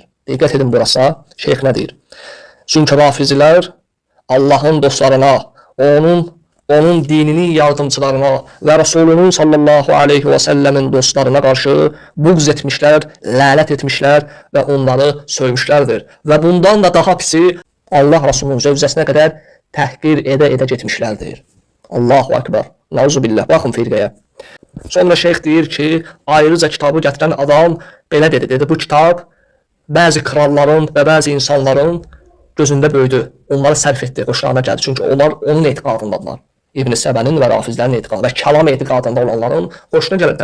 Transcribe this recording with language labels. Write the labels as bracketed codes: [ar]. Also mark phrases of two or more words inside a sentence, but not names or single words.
[az] Diqqət edin burası, şeyx nə deyir? Çünki rafizilər Allahın dostlarına, onun dininin yardımçılarına və Rasulunun [ar] صلى الله عليه وسلم [az] dostlarına qarşı buğz etmişlər, lənət etmişlər və onları söymüşlərdir. Və bundan da daha pisi Allah Rasulunun zövcəsinə qədər təhqir edə getmişlərdir. [ar] الله أكبر. نعوذ بالله. [az] Baxın firqəyə. Sonra şeyx deyir ki, ayrıca kitabı gətirən adam belə dedi. Dedi, bu kitab bəzi kralların və bəzi insanların gözündə böyüdü. Onları sərf etdi, xoşlarına gəldi. Çünki onlar onun etiqadındadılar. İbn-i Səbənin və rafizlərin etiqadı və kəlam etiqadında olanların xoşuna gəlir.